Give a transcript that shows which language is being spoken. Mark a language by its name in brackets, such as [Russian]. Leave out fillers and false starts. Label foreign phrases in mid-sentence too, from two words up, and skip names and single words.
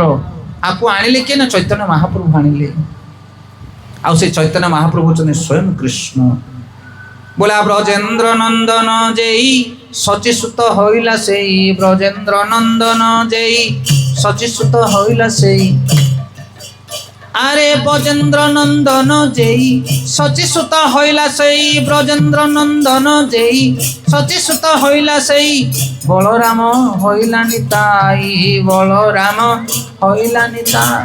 [Odia] ଆକୁ ଆଣିଲେ କିଏ? ନା ଚୈତନ୍ୟ ମହାପ୍ରଭୁ ଆଣିଲେ। ଆଉ ସେ ଚୈତନ୍ୟ ମହାପ୍ରଭୁ ହେଉଛନ୍ତି ସ୍ୱୟଂ କୃଷ୍ଣ। [Bangla] বোলা ব্রজেন্দ্র নন্দন যেই শচীসুত হইলা সেই, ব্রজেন্দ্র নন্দন যেই শচীসুত হইলা সেই। আরে ব্রজেন্দ্র নন্দন যেই সচিসুত হইলা সেই, ব্রজেন্দ্র নন্দন যেই সচিসুত হইলা সেই। বলরাম হইলা নিতাই, বলরাম হইলা নিতাই।